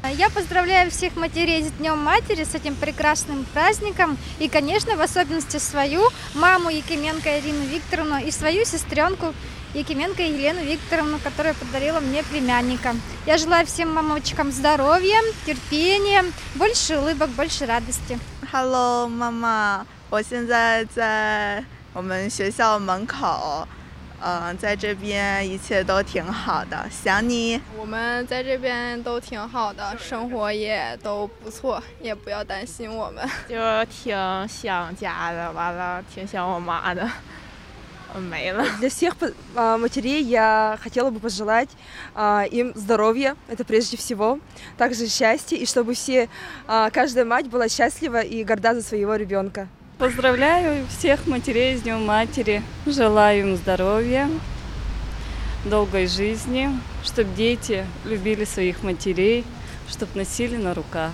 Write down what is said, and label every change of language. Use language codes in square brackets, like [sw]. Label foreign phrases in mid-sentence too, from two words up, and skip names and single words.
[ru] Я поздравляю всех матерей с Днем Матери, с этим прекрасным праздником. И, конечно, в особенности свою маму Якименко Ирину Викторовну и свою сестренку Якименко Елену Викторовну, которая подарила мне племянника. Я желаю всем мамочкам здоровья, терпения, больше улыбок, больше радости. [zh] Hello， 妈妈，我现在在我们学校门口，在这边一切都挺好的，想你。我们在这边都挺好的，生活也都不错，也不要担心我们。就挺想家的，完了挺想我妈的。没了. [ru] Для всех матерей я хотела бы пожелать им здоровья, это прежде всего, также счастья, и чтобы каждая мать была счастлива и горда за своего ребенка. Поздравляю всех матерей с Днем Матери, желаю им здоровья, долгой жизни, чтобы дети любили своих матерей, чтобы носили на руках.